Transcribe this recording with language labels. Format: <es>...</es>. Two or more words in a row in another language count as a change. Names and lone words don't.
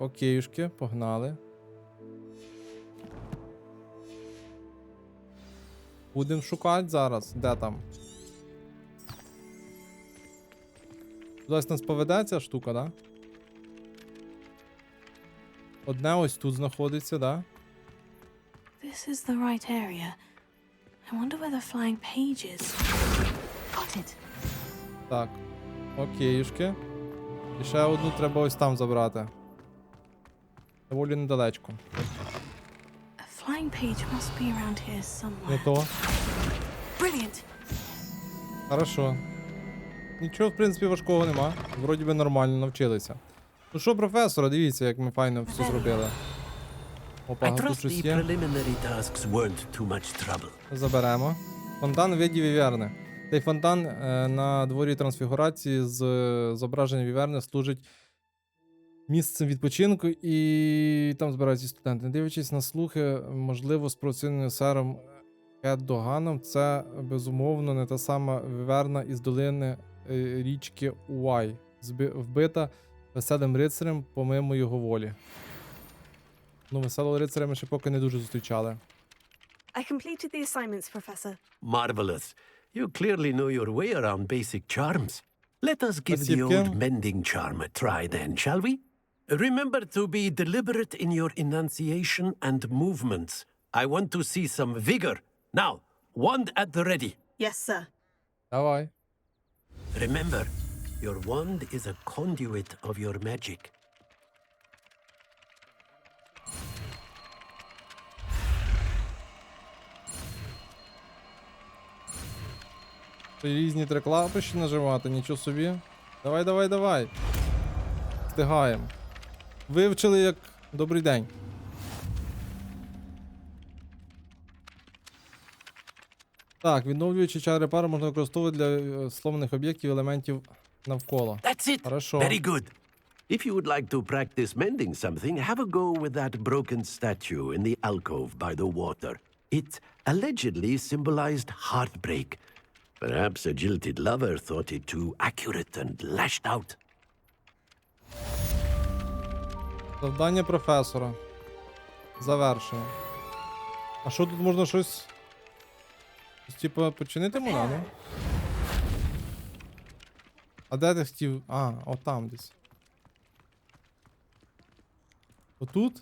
<uk>Окейшки, погнали. Будемо шукати зараз. Де там? Кудись нас поведе ця штука, да? Одне ось тут знаходиться, да?</uk> <en>This is the right area. I wonder where the flying page is. Got it.</en> <uk>Так. Окейшки. І ще одну треба ось там забрати. Доволі недалечко.</uk> <en>A flying page must be around here somewhere.</en> <uk>Не то.</uk> <en>Brilliant.</en> <uk>Хорошо. Нічого, в принципі, важкого нема. Вроді би нормально навчилися. Ну що, професора, дивіться, як ми файно все зробили. Опа,</uk> <en>I</en> <uk>тут</uk> <en>trust</en> <uk>щось</uk> <en>the</en> <uk>є.</uk> <en>preliminary tasks weren't too much trouble.</en> <uk>Заберемо. Фонтан у виді віверни. Цей фонтан на дворі трансфігурації з зображенням віверни служить місцем відпочинку, і там збираються студенти. Не дивлячись на слухи, можливо, спровоційним сером Доганом це, безумовно, не та сама віверна із долини річки Уай, вбита веселим рицарем помимо його волі. Ну, веселого рицаря ми ще поки не дуже зустрічали.</uk> <en>I completed the assignments, Professor. Marvelous. You clearly know your way around basic charms. Let us give the old mending charm a try then, shall we? Remember to be deliberate in your enunciation and movements. I want to see some vigor. Now, wand at the ready. Yes, sir.</en> <uk>Давай.</uk> <en>Remember, your wand is a conduit of your magic.</en> <uk>Різні три клавіші нажимати, нічого собі. Давай, давай, давай. Встигаємо. Вивчили як добрий день. Так, відновлюючи чари пари можна використовувати для словних об'єктів, елементів навколо.</uk> <en>That's it.</en> <uk>Хорошо.</uk> <en>Very good. If you would like to practice mending something, have a go with that broken statue in the alcove by the water. It allegedly symbolized heartbreak. Perhaps a jilted lover thought it too accurate and lashed out.</en> <uk>Завдання професора. Завершено. А що тут можна щось? Типа починити можна, ну? А де ти хотів? А, отам десь. Отут?</uk>